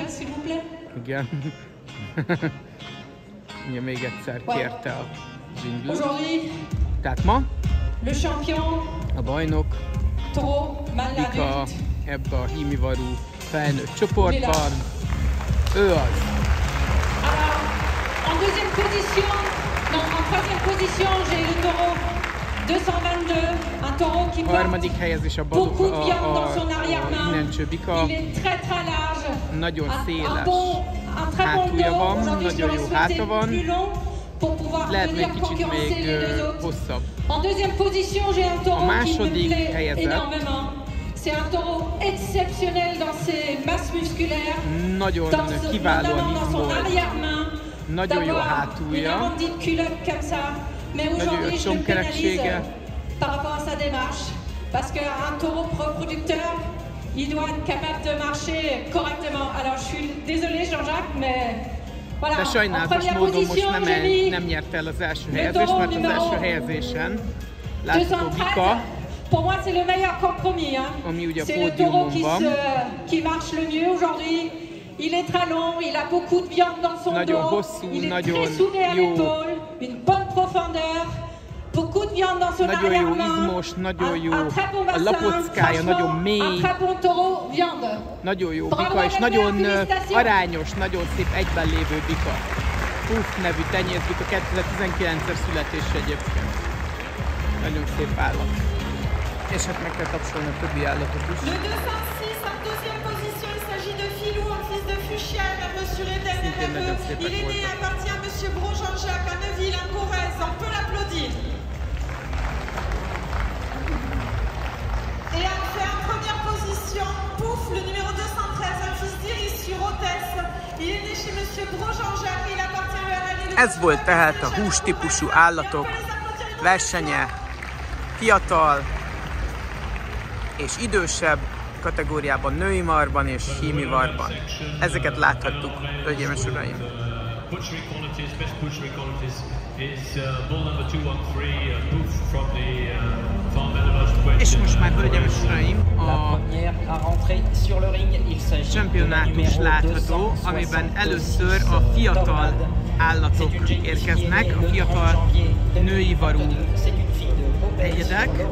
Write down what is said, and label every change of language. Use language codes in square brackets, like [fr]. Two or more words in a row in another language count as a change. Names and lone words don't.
[hu] Igen. Ugye még egyszer kérte a jingle. Tehát ma a bajnok Bika ebbe a hímivarú felnőtt csoportban. Ő az. [fr] En deuxième position, non, en troisième position, j'ai le taureau 222, un taureau qui porte beaucoup de viande dans son arrière-main. Il est très très large, [hu] nagyon széles [fr] un très bon dos. Aujourd'hui, je l'aurais souhaité plus long pour pouvoir venir concurrencer les 2 autres. En deuxième position, j'ai un taureau qui me plaît énormément. C'est un taureau exceptionnel dans ses masses musculaires, notamment dans son arrière-main, d'avoir une arrondie de culotte comme ça. Mais aujourd'hui, je le pénalise par rapport à sa démarche. Parce qu'un taureau reproducteur, il doit être capable de marcher correctement. Alors, je suis désolée, Jean-Jacques, mais voilà. [hu] De sajnálatos módon most nem nyert el az első helyezést, mert az első helyezésen látható Bika, [fr] pour moi, c'est le meilleur compromis. Hein. C'est le taureau qui marche le mieux aujourd'hui. Il est très long, il a beaucoup de viande dans son dos. Il est très soudé à l'épaule, une bonne profondeur, beaucoup de viande dans son arrière-main. Un très bon bassin, un très bon taureau viande. [hu] Nagyon jó bika, és nagyon arányos, nagyon szép egyben lévő bika. Puff nevű tenyészbika, 2019-es születésű egyébként. Nagyon szép állat. És hát meg kell tapsolni a többi állatot is. [fr] Le 206, en deuxième position, il s'agit de Filou, un fils de Fuchienne, monsieur Eden RFE. Il est né, appartient à monsieur Gros Jean-Jacques, à Neuville, en Corrèze. On peut l'applaudir. Et enfin, en première position, Pouf, le numéro 213, un fils d'Iris sur Hôtesse. Il est né chez monsieur Gros Jean-Jacques, il appartient à l'année. [hu] Ez volt tehát a hústípusú állatok versenye, fiatal és idősebb kategóriában, női marban és hími marban. Ezeket láthattuk, hölgyeim és uraim. És most már, hölgyeim és uraim, a championátus látható, amiben először a fiatal állatok érkeznek, a fiatal női varú egyedek.